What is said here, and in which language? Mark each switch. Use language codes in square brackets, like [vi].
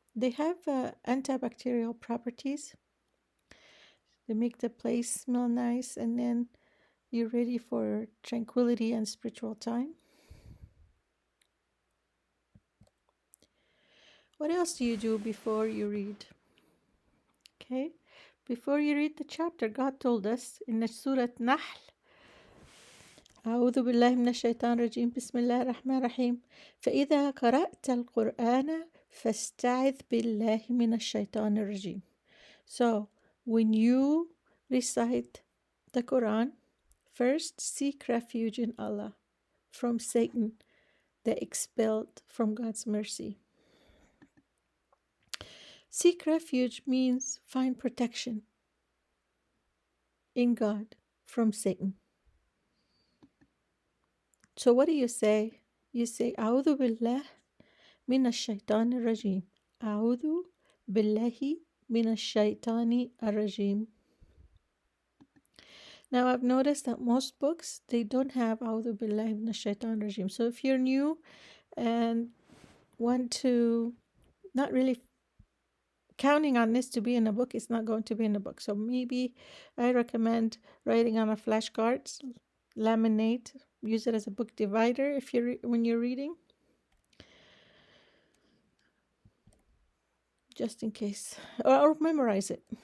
[en] They have antibacterial properties. They make the place smell nice, and then you're ready for tranquility and spiritual time. What else do you do before you read? Okay, before you read the chapter, God told us in the Surah Nahl, [ar] أعوذ بالله من الشيطان الرجيم بسم الله الرحمن الرحيم فإذا قرأت القرآن فاستعذ بالله من الشيطان الرجيم. [en] So, when you recite the Quran, first seek refuge in Allah from Satan, the expelled from God's mercy. Seek refuge means find protection in God from Satan. So what do you say? [ar] You say, أعوذ بالله من الشيطان الرجيم. أعوذ بالله من الشيطان الرجيم. [en] Now I've noticed that most books, they don't have [ar] أعوذ بالله من الشيطان الرجيم. [en] So if you're new and want to, not really counting on this to be in a book, it's not going to be in a book. So maybe I recommend writing on a flashcards, laminate, use it as a book divider when you're reading, just in case, or memorize it.